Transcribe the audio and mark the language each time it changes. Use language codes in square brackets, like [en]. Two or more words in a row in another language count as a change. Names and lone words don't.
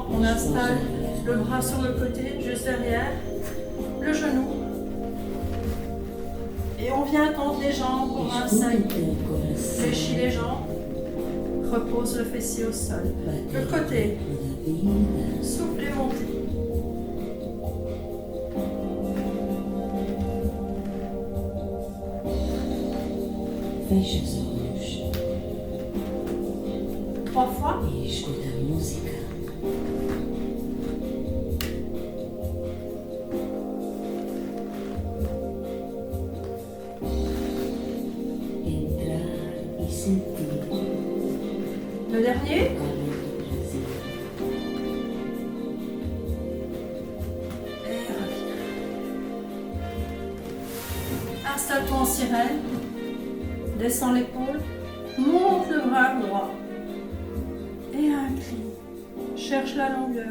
[fr] On installe le bras sur le côté, juste derrière, le genou. Et on vient tendre les jambes pour un saillie. Fléchis les jambes. Repose le fessier au sol. Le côté. Souffle et montez. [pt] Fecha os olhos [fr] 3 fois. [pt] e escuta a música. Entrar e sentir [fr] Le dernier. [pt] o calor do Brasil. [fr] Et reviens. Installe-toi en sirène. Descends l'épaule. Monte le bras droit. Et incline. Cherche la longueur.